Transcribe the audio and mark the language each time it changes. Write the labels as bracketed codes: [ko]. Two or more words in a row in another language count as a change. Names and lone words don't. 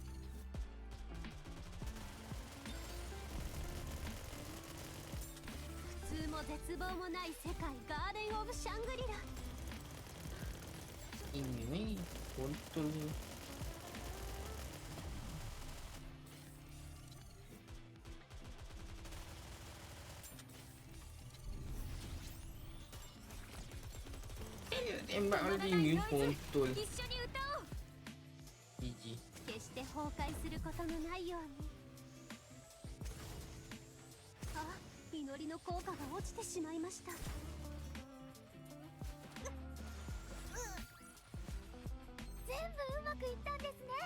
[ja] 普通も絶望もない世界ガーデン・オブ・シャングリラ。 [id] Ini nih, kontrol. Tembak lagi ni kontrol. [ja] 一緒に歌おう。 GG. 決して崩壊することのないように。あ、祈りの効果が落ちてしまいました。全部うまくいったんですね。